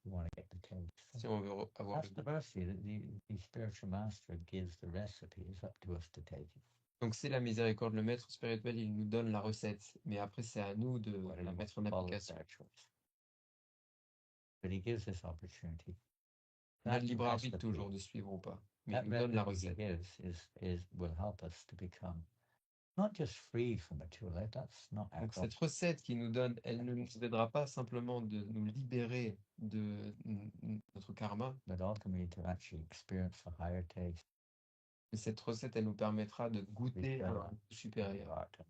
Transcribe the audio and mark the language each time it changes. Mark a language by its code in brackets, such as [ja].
[en] You want to get the taste. [fr] Si on veut avoir [en] That's the mercy that the spiritual master gives the recipe. It's up to us to take it. [fr] Donc c'est la miséricorde, le maître spirituel, il nous donne la recette, mais après c'est à nous de la mettre en application. [en] But he gives us opportunity. [fr] On a le libre arbitre toujours de suivre ou pas, mais il nous donne la recette. [en] Will help us to become not just free from material life. That's not. [fr] Donc cette recette qu'il nous donne, elle ne nous aidera pas simplement de nous libérer de notre karma, [en] but ultimately to actually experience a higher taste. [fr] Mais cette recette, elle nous permettra de goûter un goût supérieur.